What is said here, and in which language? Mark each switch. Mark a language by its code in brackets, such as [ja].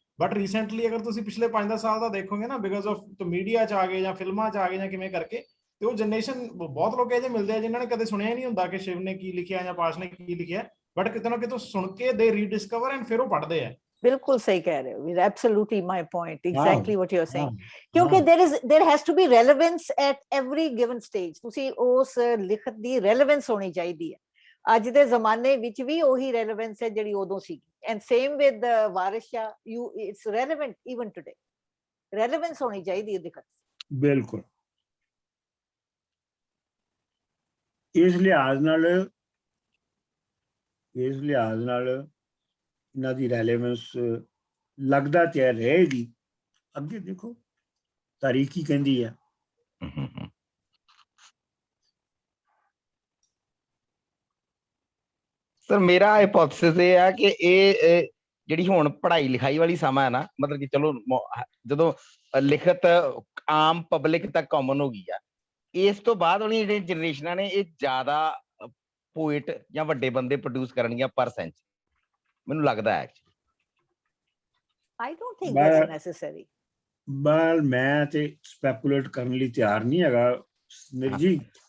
[pa] But recently ਅਗਰ ਤੁਸੀਂ ਪਿਛਲੇ 5-10 ਸਾਲ ਦਾ ਦੇਖੋਗੇ ਨਾ, [en] because of [pa] ਮੀਡੀਆ 'ਚ ਆ ਗਏ ਜਾਂ ਫਿਲਮਾਂ 'ਚ ਆ ਗਏ ਜਾਂ ਕਿਵੇਂ ਕਰਕੇ, ਤੇ ਉਹ ਜਨਰੇਸ਼ਨ ਬਹੁਤ ਲੋਕ ਇਹ ਜਿਹੇ ਮਿਲਦੇ ਆ ਜਿਨ੍ਹਾਂ ਨੇ ਕਦੇ ਸੁਣਿਆ ਹੀ ਨਹੀਂ ਹੁੰਦਾ ਕਿ ਸ਼ਿਵ ਨੇ ਕੀ ਲਿਖਿਆ ਜਾਂ ਪਾਸ਼ ਨੇ ਕੀ ਲਿਖਿਆ, ਬਟ ਕਿਤੇ ਨਾ ਕਿਤੇ ਸੁਣ ਕੇ [en] ਦੇ rediscover and [pa] ਫਿਰ ਉਹ ਪੜ੍ਹਦੇ ਆ। ਬਿਲਕੁਲ ਸਹੀ ਕਹਿ ਰਹੇ ਹੋ। [en] Absolutely my point, exactly what you are saying. [pa] ਕਿਉਂਕਿ [en] there has to be relevance at every given stage। [pa] ਤੁਸੀਂ ਉਸ ਲਿਖਤ ਦੀ ਰੈਲੇਵੈਂਸ ਹੋਣੀ ਚਾਹੀਦੀ ਹੈ। ਅੱਜ ਦੇ ਜ਼ਮਾਨੇ ਵਿੱਚ ਵੀ ਉਹੀ ਰੈਲੇਵੈਂਸ ਹੈ ਜਿਹੜੀ ਉਦੋਂ ਸੀ। [en] And same with Waris Shah, it's relevant even today. [pa] Relevance ਹੋਣੀ ਚਾਹੀਦੀ ਹੈ ਲਿਖਤ। ਬਿਲਕੁਲ। ਇਸ ਲਿਹਾਜ਼ ਨਾਲ ਇਹਨਾਂ ਦੀ ਰੈਲੇਵੈਂਸ ਲੱਗਦਾ ਤੇ ਰਹੇਗੀ। ਅੱਗੇ ਦੇਖੋ ਤਾਰੀਖ ਕੀ ਕਹਿੰਦੀ ਹੈ। ਸਰ ਮੇਰਾ ਹਾਈਪੋਥੇਸਿਸ ਇਹ ਹੈ ਕਿ ਇਹ ਜਿਹੜੀ ਹੁਣ ਪੜ੍ਹਾਈ ਲਿਖਾਈ ਵਾਲੀ ਸਮਾਂ ਹੈ ਨਾ, ਮਤਲਬ ਕਿ ਚਲੋ ਜਦੋਂ ਲਿਖਤ ਆਮ ਪਬਲਿਕ ਤੱਕ ਕਾਮਨ ਹੋ ਗਈ ਆ, ਇਸ ਤੋਂ ਬਾਅਦ ਵਾਲੀਆਂ ਜਿਹੜੀਆਂ ਜਨਰੇਸ਼ਨਾਂ ਨੇ ਇਹ ਜ਼ਿਆਦਾ ਪੋਇਟ ਜਾਂ ਵੱਡੇ ਬੰਦੇ ਪ੍ਰੋਡਿਊਸ ਕਰਨਗੀਆਂ ਪਰ ਸੈਂਚਰੀ, ਮੈਨੂੰ ਲੱਗਦਾ ਹੈ। [en] I don't think that's necessary। [pa] ਬਲ ਮੈਂ ਤੇ ਸਪੈਕੂਲੇਟ ਕਰਨ ਲਈ ਤਿਆਰ ਨਹੀਂ ਹੈਗਾ ਸੁਨੀਲ ਜੀ।